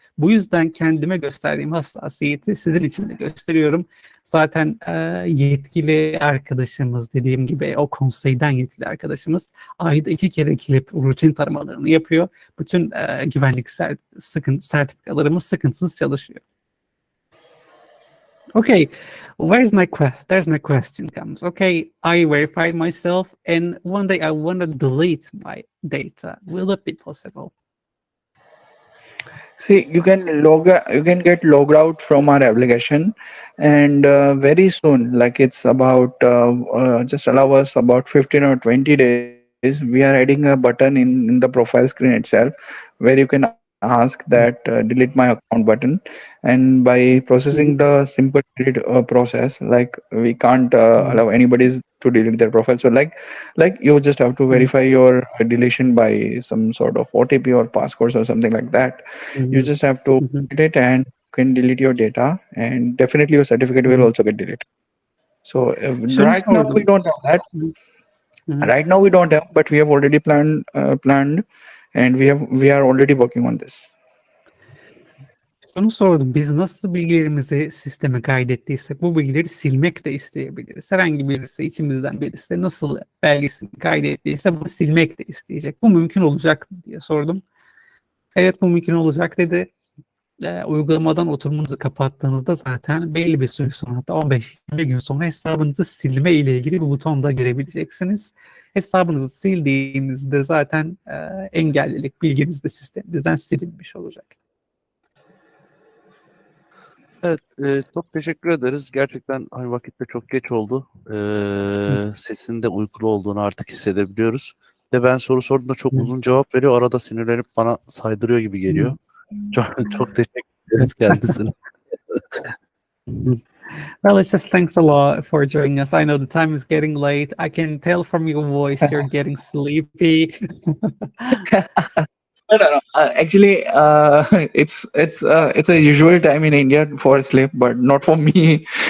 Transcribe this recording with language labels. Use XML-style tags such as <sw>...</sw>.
<tr>Bu yüzden kendime gösterdiğim hassasiyeti sizin için de gösteriyorum. Zaten yetkili arkadaşımız, dediğim gibi o konseyden yetkili arkadaşımız ayda 2 kere gelip rutin taramalarını yapıyor. Bütün güvenlik sertifikalarımız sıkıntısız çalışıyor.</tr> <en>Okay, there's my question comes. Okay, I verified myself, and one day I want to delete my data. Will it be possible? See, you can get logged out from our application, and very soon, like it's about just allow us about 15 or 20 days. We are adding a button in the profile screen itself, where you can ask that delete my account button, and by processing the simple delete process, like we can't allow anybody to delete their profile. So like you just have to verify your deletion by some sort of OTP or passcodes or something like that. You just have to delete it, and you can delete your data, and definitely your certificate will also get deleted. So</en> <tr>Şunu</tr> <en>right now we</en> <tr>sordum.</tr> <en>don't have that. Hı hı. Right now we don't have, but we have already planned, and we are already working on this.</en> <tr>Şunu sordum. Biz nasıl bilgilerimizi sisteme kaydettiysek bu bilgileri silmek de isteyebiliriz. Herhangi birisi, içimizden birisi nasıl belgesini kaydettiyse bunu silmek de isteyecek. Bu mümkün olacak mı diye sordum. Evet, bu mümkün olacak dedi. Uygulamadan oturumunuzu kapattığınızda zaten belli bir süre sonra, hatta 15-20 gün sonra hesabınızı silme ile ilgili bir buton da görebileceksiniz. Hesabınızı sildiğinizde zaten engellilik bilginiz de sisteminizden silinmiş olacak. Evet, çok teşekkür ederiz. Gerçekten hani vakit de çok geç oldu. Sesin de uykulu olduğunu artık hissedebiliyoruz. De ben soru sorduğumda çok uzun cevap veriyor. Arada sinirlenip bana saydırıyor gibi geliyor. Çok teşekkür ederiz kendisine.</tr> <en>Well, it's just thanks a lot for joining us. I know the time is getting late. I can tell from your voice you're getting sleepy. No. Actually, it's a usual time in India for sleep, but not for me.</en>